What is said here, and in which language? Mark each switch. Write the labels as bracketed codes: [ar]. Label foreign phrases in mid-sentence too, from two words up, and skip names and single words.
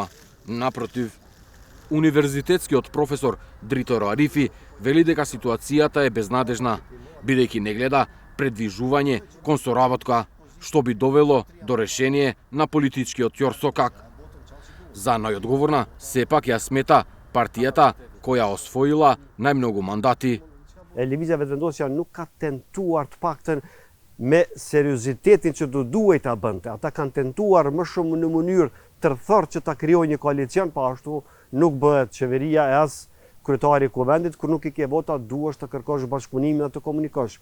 [mk] Напротив, универзитетскиот професор Дриторо Арифи вели дека ситуацијата е безнадежна, бидејќи не гледа предвижување кон соработка, што би довело до решение на политичкиот ќорсокак. За најодговорна сепак ја смета партијата која освоила најмногу мандати. [sq] Lëvizja Vetëvendosja nuk ka tentuar të paktën me seriozitetin që do duhet ta bënte. Ata kanë tentuar më shumë në mënyrë tërthor që ta krijojë një koalicion, pa ashtu nuk bëhet qeveria e as kryetari i kuvendit, kur nuk i ke vota, duhesh të kërkosh bashkëpunimin dhe të komunikosh.